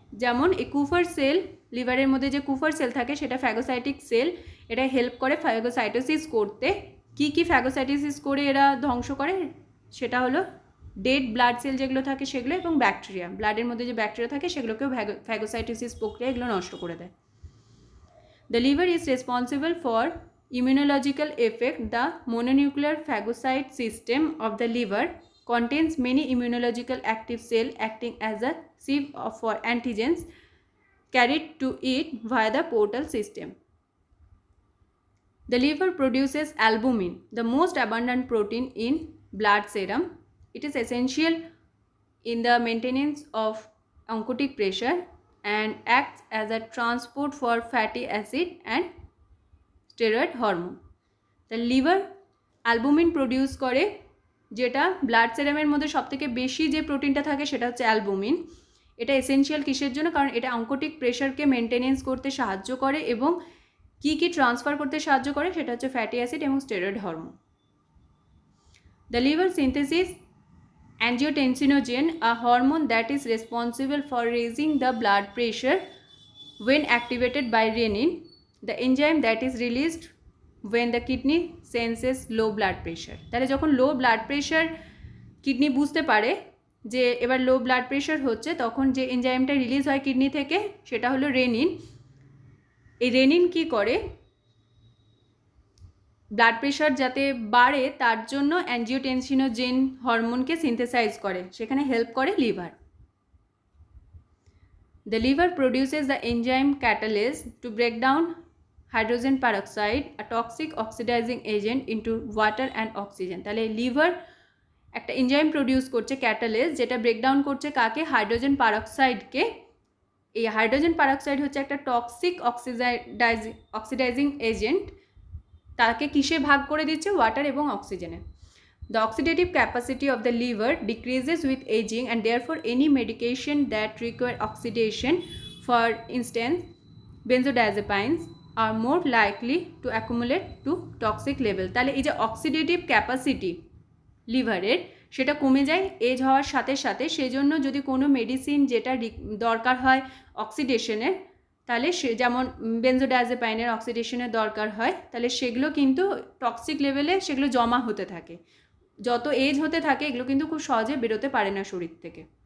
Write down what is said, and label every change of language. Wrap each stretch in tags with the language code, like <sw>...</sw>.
<bn>যেমন এই কুফার সেল, লিভারের মধ্যে যে কুফার সেল থাকে সেটা ফ্যাগোসাইটিক সেল, এটা হেল্প করে ফ্যাগোসাইটোসিস করতে। কি ফ্যাগোসাইটোসিস করে এরা ধ্বংস করে, সেটা হলো ডেড ব্লাড সেল যেগুলো থাকে সেগুলো, এবং ব্যাকটেরিয়া, ব্লাডের মধ্যে যে ব্যাকটেরিয়া থাকে সেগুলোকেও ফ্যাগোসাইটোসিস প্রক্রিয়া এগুলো নষ্ট করে দেয়।</bn> <en>The liver is responsible for immunological effect. The mononuclear phagocyte system of the liver contains many immunological active cells acting as a sieve for antigens carried to it via the portal system. The liver produces albumin, the most abundant protein in blood serum. It is essential in the maintenance of oncotic pressure and acts as a transport for fatty acid and steroid hormone.</en> <bn>তা liver albumin produce করে, যেটা blood সেরামের মধ্যে সবথেকে বেশি যে প্রোটিনটা থাকে সেটা হচ্ছে অ্যালবুমিন। এটা এসেনশিয়াল কিসের জন্য, কারণ এটা অঙ্কোটিক প্রেশারকে মেনটেনেন্স করতে সাহায্য করে এবং কি ট্রান্সফার করতে সাহায্য করে, সেটা হচ্ছে ফ্যাটি অ্যাসিড এবং steroid hormone.</bn> <en>The liver synthesis angiotensinogen, a hormone that is responsible for raising the blood pressure when activated by renin, the enzyme that is released when the kidney senses low blood pressure.</en> <bn>তাহলে যখন low blood pressure kidney বুঝতে পারে যে এবার low blood pressure হচ্ছে, তখন যে এনজাইমটা release হয় কিডনি থেকে সেটা হলো রেনিন। এই রেনিন কি করে, ব্লাড প্রেশার যাতে বাড়ে তার জন্য অ্যাঞ্জিওটেনসিনোজেন হরমোনকে সিনথেসাইজ করে, সেখানে হেল্প করে liver.</bn> <en>The liver produces the enzyme catalase to break down hydrogen peroxide, a toxic oxidizing agent, into water and oxygen.</en> <bn>তাহলে লিভার একটা এনজাইম প্রডিউস করছে ক্যাটালেস, যেটা ব্রেকডাউন করছে কাকে, হাইড্রোজেন পারক্সাইডকে। এই হাইড্রোজেন পারক্সাইড হচ্ছে একটা টক্সিক অক্সিডাইজিং এজেন্ট, তাকে কিসে ভাগ করে দিচ্ছে, ওয়াটার এবং অক্সিজেনে।</bn> <en>The oxidative capacity of the liver decreases with aging, and therefore any medication that require oxidation, for instance benzodiazepines, are more likely to accumulate to toxic level.</en> <bn>তাহলে এই যে অক্সিডেটিভ ক্যাপাসিটি লিভারের সেটা কমে যায় এজ হওয়ার সাথে সাথে, সেজন্য যদি কোনো মেডিসিন যেটা দরকার হয় অক্সিডেশনের, তাহলে সে যেমন বেনজোডায়াজেপাইনের অক্সিডেশনের দরকার হয়, তাহলে সেগুলো কিন্তু টক্সিক লেভেলে সেগুলো জমা হতে থাকে। যত এজ হতে থাকে এগুলো কিন্তু খুব সহজে বেরোতে পারে না শরীর থেকে।</bn>